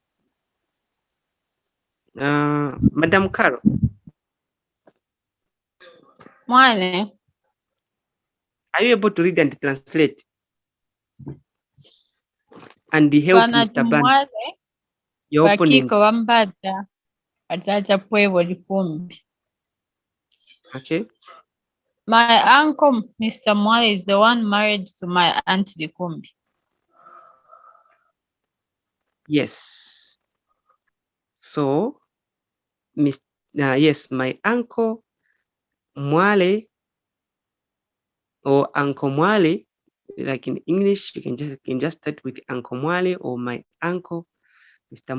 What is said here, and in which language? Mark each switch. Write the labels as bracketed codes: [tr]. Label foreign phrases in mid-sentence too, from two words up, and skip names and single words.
[en] Madam Carol. Mwane. Are you able to read and translate? And help Mr. Ban, Vanatumwale your opponent. [lue] bakiko bambata batata Pwevo likumbi. [en] Okay. My uncle, Mr. Mwale, is the one married to my aunt Likumbi. Yes. So, yes, my uncle Mwale or Uncle Mwale, like in English, you can just start with Uncle Mwale or my uncle, Mr.